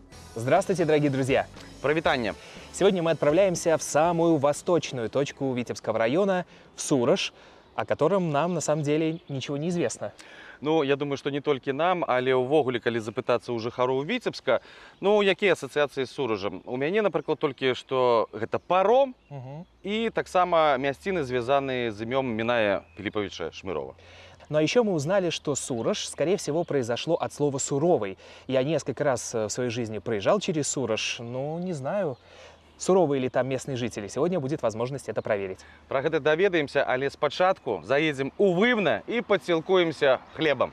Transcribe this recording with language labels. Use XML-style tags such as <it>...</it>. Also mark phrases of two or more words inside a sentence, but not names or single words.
<ru>Здравствуйте, дорогие друзья! Провитание. Сегодня мы отправляемся в самую восточную точку Витебского района, в Сураж, о котором нам на самом деле ничего не известно. Ну, я думаю, что не</ru> <be>толькі нам, але ўвогуле, калі запытацца ў жыхароў Віцебска, ну, якія асацыяцыі з Суражам? У мяне, напрыклад, толькі што гэта паром і таксама мясціны, звязаныя з імём Міная Філіпавіча Шмырова.</be> <ru>Ну а еще мы узнали, что Сураж, скорее всего, произошло от слова «суровый». Я несколько раз в своей жизни проезжал через Сураж, но не знаю, суровые ли там местные жители. Сегодня будет возможность это проверить.</ru> <be>Пра гэта даведаемся, але спачатку заедзем у Вывна і падсілкуемся хлебам.</be>